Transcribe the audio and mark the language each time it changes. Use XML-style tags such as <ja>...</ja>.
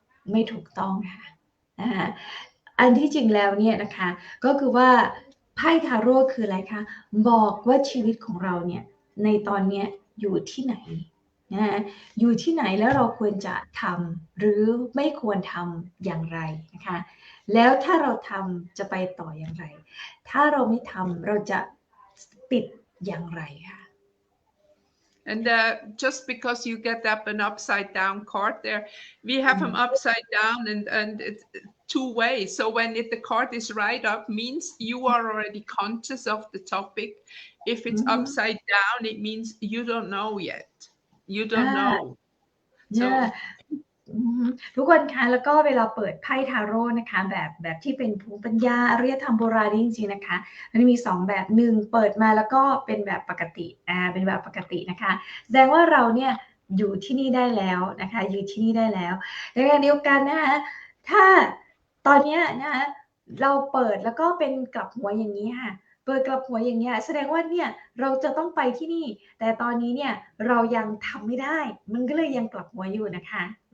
<th>ไม่ถูกต้องค่ะนะคะอันที่จริงแล้วเนี่ยนะคะก็คือว่าไพ่ทาโร่คืออะไรคะบอกว่าชีวิตของเราเนี่ยในตอนนี้อยู่ที่ไหนนะอยู่ที่ไหนแล้วเราควรจะทำหรือไม่ควรทำอย่างไรนะคะแล้วถ้าเราทำจะไปต่ออย่างไรถ้าเราไม่ทำเราจะติดอย่างไรค่ะ</th> <en>And just because you get up an upside down card there, we have them upside down and it's two ways. So when the card is right up, means you are already conscious of the topic. If it's upside down, it means you don't know yet. You don't know. So,</en> <th>ทุกคนคะแล้วก็เวลาเปิดไพ่ทาโร่นะคะแบบที่เป็นภูมิปัญญาอารยธรรมโบราณจริงๆนะคะมันมี2แบบหนึ่งเปิดมาแล้วก็เป็นแบบปกติเป็นแบบปกตินะคะแสดงว่าเราเนี่ยอยู่ที่นี่ได้แล้วนะคะอยู่ที่นี่ได้แล้วในขณะเดียวกันนะคะถ้าตอนนี้นะคะเราเปิดแล้วก็เป็นกลับหัวอย่างนี้ค่ะเปิดกลับหัวอย่างเงี้ยแสดงว่าเนี่ยเราจะต้องไปที่นี่แต่ตอนนี้เนี่ยเรายังทำไม่ได้มันก็เลยยังกลับหัวอยู่นะคะ</th>